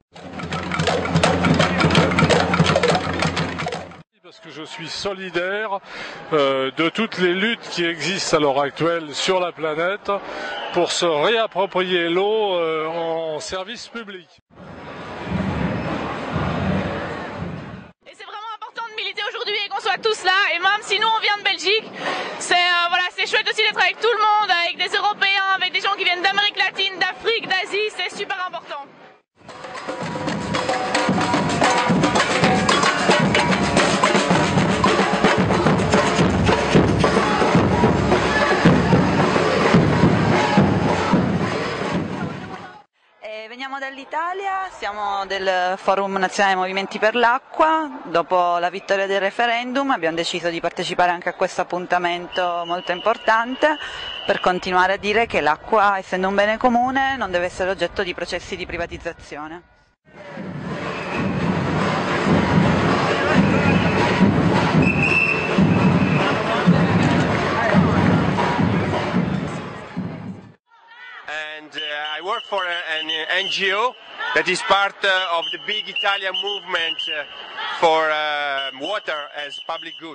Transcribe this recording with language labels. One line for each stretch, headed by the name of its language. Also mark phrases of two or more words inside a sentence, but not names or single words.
French: Parce que je suis solidaire de toutes les luttes qui existent à l'heure actuelle sur la planète pour se réapproprier l'eau en service public. Et c'est vraiment important de militer aujourd'hui et qu'on soit tous là. Et même si nous on vient de Belgique, c'est chouette aussi d'être avec tout le monde, avec des Européens, avec des gens qui viennent d'Amérique latine, d'Afrique, d'Asie, c'est super important.
Italian: Veniamo dall'Italia, siamo del Forum Nazionale Movimenti per l'Acqua. Dopo la vittoria del referendum abbiamo deciso di partecipare anche a questo appuntamento molto importante per continuare a dire che l'acqua, essendo un bene comune, non deve essere oggetto di processi di privatizzazione.
English: I work for an NGO that is part of the big Italian movement for water as public good.